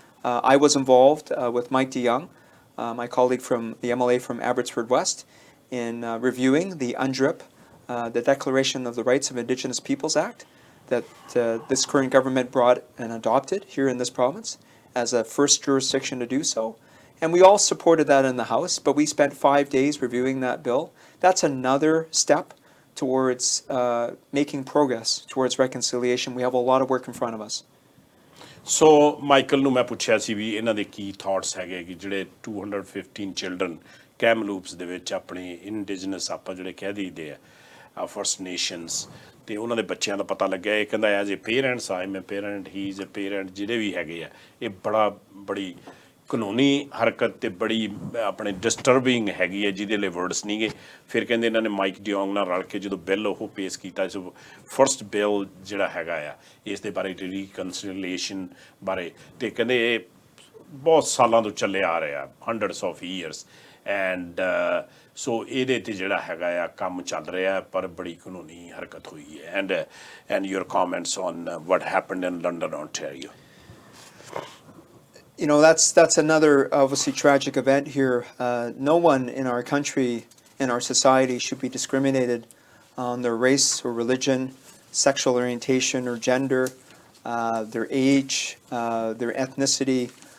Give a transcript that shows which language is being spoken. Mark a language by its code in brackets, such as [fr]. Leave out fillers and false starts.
[en] I was involved with Mike DeYoung, my colleague from the MLA from Abbotsford West, in reviewing the UNDRIP, the Declaration of the Rights of Indigenous Peoples Act, that this current government brought and adopted here in this province as a first jurisdiction to do so. And we all supported that in the House, but we spent 5 days reviewing that bill. That's another step towards making progress towards reconciliation. We have a lot of work in front of us. [pa] So Michael ਨੂੰ ਮੈਂ ਪੁੱਛਿਆ ਸੀ ਵੀ ਇਹਨਾਂ ਦੇ ਕੀ thoughts ਹੈਗੇ ਕਿ ਜਿਹੜੇ 215 children Kamloops ਦੇ ਵਿੱਚ ਆਪਣੇ ਇੰਡੀਜਨਸ ਆਪਾਂ ਜਿਹੜੇ ਕਹਿ ਦਈਦੇ ਆ ਫਰਸਟ ਨੇਸ਼ਨਸ ਤੇ ਉਹਨਾਂ ਦੇ ਬੱਚਿਆਂ ਦਾ ਪਤਾ ਲੱਗਿਆ ਇਹ ਕਹਿੰਦਾ as a parents [en] I am a parent he is a parent [pa] ਜਿਹੜੇ ਵੀ ਹੈਗੇ ਆ ਇਹ ਬੜੀ ਕਾਨੂੰਨੀ ਹਰਕਤ ਤੇ ਬੜੀ ਆਪਣੇ ਡਿਸਟਰਬਿੰਗ ਹੈਗੀ ਹੈ ਜਿਹਦੇ ਲਈ ਵਰਡਸ ਨਹੀਂ ਗੇ ਫਿਰ ਕਹਿੰਦੇ ਇਹਨਾਂ ਨੇ ਮਾਈਕ ਡਿਓਂਗ ਨਾਲ ਰਲ ਕੇ ਜਦੋਂ ਬਿੱਲ ਉਹ ਪੇਸ਼ ਕੀਤਾ ਇਸ ਫਰਸਟ ਬਿੱਲ ਜਿਹੜਾ ਹੈਗਾ ਆ ਇਸ ਦੇ ਬਾਰੇ ਰੀਕਨਸੀਲੀਏਸ਼ਨ ਬਾਰੇ ਤੇ ਕਹਿੰਦੇ ਇਹ ਬਹੁਤ ਸਾਲਾਂ ਤੋਂ ਚੱਲੇ ਆ ਰਿਹਾ hundreds of years and so ਇਹਦੇ ਤੇ ਜਿਹੜਾ ਹੈਗਾ ਆ ਕੰਮ ਚੱਲ ਰਿਹਾ ਪਰ ਬੜੀ ਕਾਨੂੰਨੀ ਹਰਕਤ ਹੋਈ ਹੈ [en] And your comments on what happened in London, Ontario. You know, that's another obviously tragic event here. No one in our country, in our society, should be discriminated on their race or religion, sexual orientation or gender, their age, their ethnicity.